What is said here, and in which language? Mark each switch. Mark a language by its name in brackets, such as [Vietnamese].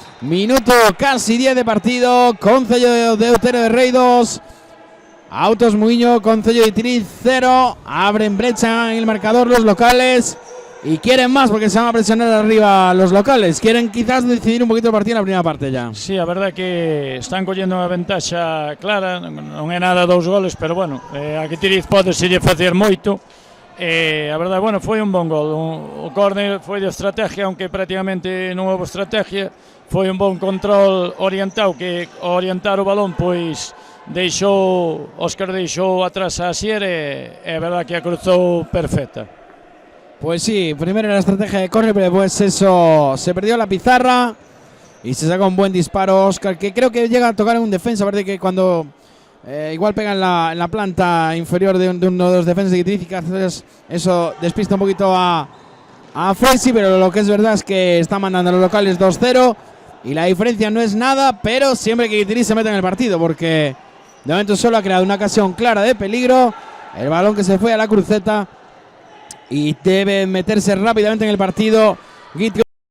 [Spanish] Minuto casi 10 de partido. Concello de Outeiro de Rei 2, Autos Muiño, Concello de Guitiriz 0. Abren brecha en el marcador los locales y quieren más porque se van a presionar arriba los locales. Quieren quizás decidir un poquito el partido en la primera parte ya. [Galician] Sí, a verdade que están collendo unha ventaxa clara. Non é nada 2 goles, pero bueno, a Guitiriz pode se lle facer moito. A verdade, bueno, foi un bon gol. O córner foi de estrategia, aunque prácticamente non houve estrategia. Foi un bon control orientado, que ao orientar o balón, pois Óscar deixou atrás a Asier e é verdade que a cruzou perfecta. [Spanish] Pues sí, primero la estrategia de córner, pero después eso se perdió la pizarra y se saca un buen disparo Óscar, que creo que llega a tocar en un defensa. Parece que cuando igual pega en la planta inferior de uno de los defensas de Guitiriz, y eso despista un poquito a Fresi, pero lo que es verdad es que están mandando a los locales 2-0 y la diferencia no es nada, pero siempre que Guitiriz se meta en el partido, porque de momento solo ha creado una ocasión clara de peligro, el balón que se fue a la cruceta, y debe meterse rápidamente en el partido Guitiriz.